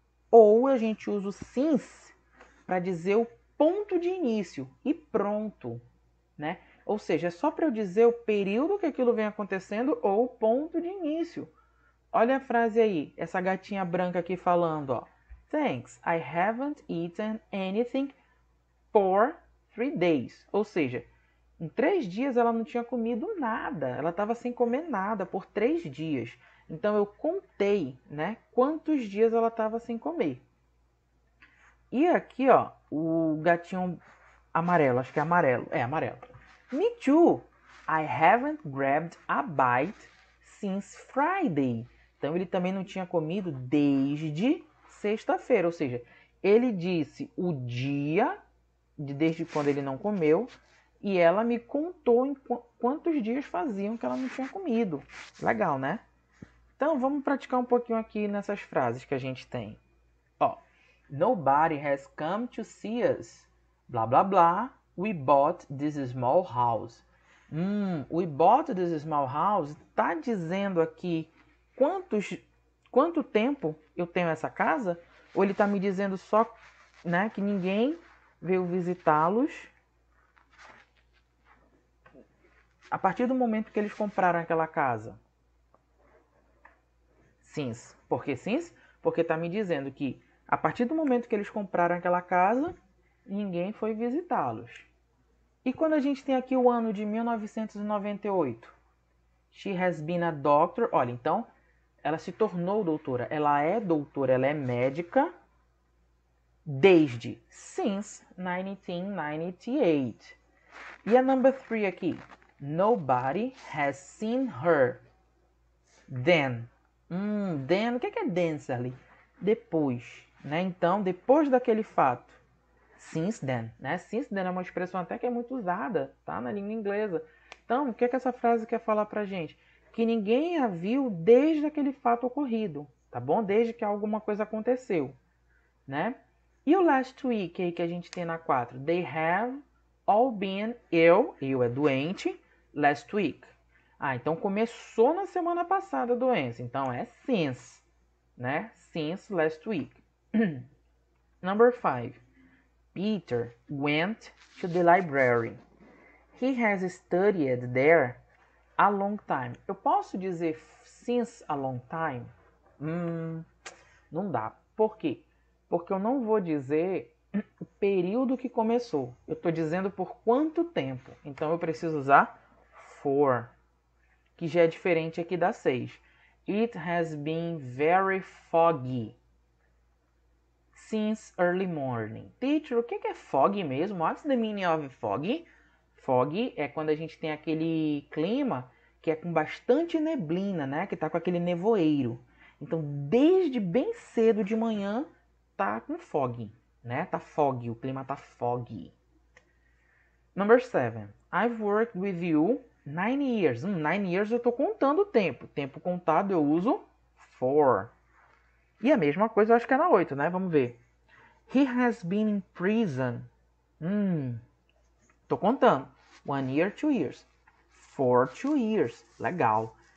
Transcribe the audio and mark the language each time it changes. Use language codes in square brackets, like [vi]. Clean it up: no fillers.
[pt] Ou a gente usa o since para dizer o ponto de início e pronto, né? Ou seja, é só para eu dizer o período que aquilo vem acontecendo ou o ponto de início. Olha a frase aí, essa gatinha branca aqui falando, ó. [en] Thanks, I haven't eaten anything for 3 days. [pt] Ou seja, em 3 dias ela não tinha comido nada. Ela estava sem comer nada por 3 dias. Então eu contei, né, quantos dias ela estava sem comer. E aqui, ó, o gatinho amarelo, acho que é amarelo. É, amarelo. [en] Me too. I haven't grabbed a bite since Friday. [pt] Então ele também não tinha comido desde sexta-feira. Ou seja, ele disse o dia desde quando ele não comeu e ela me contou em quantos dias faziam que ela não tinha comido. Legal, né? Então vamos praticar um pouquinho aqui nessas frases que a gente tem. [en] Ó, nobody has come to see us. Blá blá blá. We bought this small house. We bought this small house [pt] está dizendo aqui quanto tempo eu tenho essa casa? Ou ele está me dizendo só, né, que ninguém veio visitá-los a partir do momento que eles compraram aquela casa? Since. Por que since? Porque está me dizendo que a partir do momento que eles compraram aquela casa, ninguém foi visitá-los. E quando a gente tem aqui o ano de 1998? [en] She has been a doctor. [pt] Olha, então, ela se tornou doutora. Ela é doutora, ela é médica desde since 1998. E a number 3 aqui? [en] Nobody has seen her then. [pt] Then, o que é then, Sally? Depois, né? Então, depois daquele fato. Since then, né? Since then é uma expressão até que é muito usada, tá? Na língua inglesa. Então, o que essa frase quer falar pra gente? Que ninguém a viu desde aquele fato ocorrido, tá bom? Desde que alguma coisa aconteceu, né? E o last week aí que a gente tem na 4? [en] They have all been ill. [pt] Eu é doente. [en] Last week. [pt] Então começou na semana passada a doença. Então é since, né? Since last week. Number 5. [en] Peter went to the library. He has studied there A long time. [pt] Eu posso dizer [en] since a long time? [pt] Não dá. Por quê? Porque eu não vou dizer o período que começou. Eu estou dizendo por quanto tempo. Então eu preciso usar for, que já é diferente aqui da 6. [en] It has been very foggy since early morning. [pt] Teacher, o que é foggy mesmo? [en] What's the meaning of foggy? [pt] Foggy é quando a gente tem aquele clima que é com bastante neblina, né? Que tá com aquele nevoeiro. Então, desde bem cedo de manhã, tá com fog, né? Tá foggy, o clima tá foggy. Number 7. [en] I've worked with you 9 years. [pt] 9 years eu tô contando o tempo. Tempo contado eu uso for. E a mesma coisa eu acho que é na 8, né? Vamos ver. [en] He has been in prison. [pt] Tô contando. [en] 1 year, 2 years. For 2 years. Legal.